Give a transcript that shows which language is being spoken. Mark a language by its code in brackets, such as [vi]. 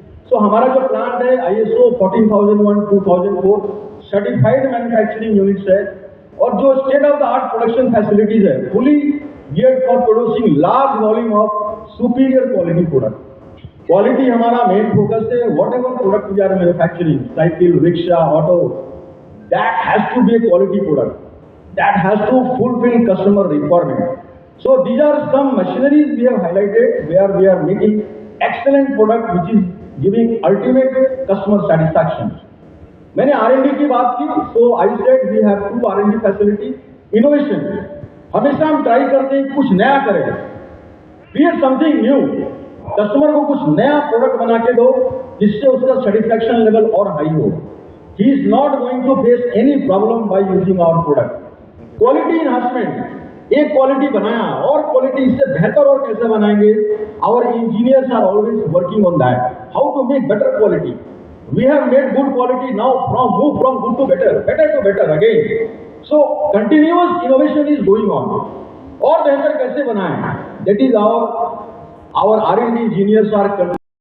[hi] सो हमारा जो प्लांट है [en] ISO 14001 2004 certified manufacturing units है, और जो state of the art production facilities है, fully geared for producing large volume of superior quality product. [hi] Quality हमारा मेन फोकस है. [en] Whatever product we are manufacturing, cycle, rickshaw, auto, that has to be a quality product. That has to fulfill customer requirement. So these are some machineries we have highlighted where we are making excellent product which is giving ultimate customer satisfaction. [hi] मैंने R&D की बात की, [en] so I said we have 2 R&D facility. [hi] Innovation, हमेशा हम try करते हैं कुछ नया करें, [en] create something new. [hi] कस्टमर को कुछ नया प्रोडक्ट बना के दो जिससे उसका सेटिस्फैक्शन लेवल और हाई हो. [en] He is not going to face any problem by using our product. [hi] Quality enhancement, एक क्वालिटी बनाया और क्वालिटी इससे बेहतर और कैसे बनाएंगे. [en] Our engineers are always working on that, how to make better quality. We have made good quality, now move from good to better, better to better again. So continuous innovation is going on. [hi] और बेहतर कैसे बनाएं, [en] that is our R&D engineers are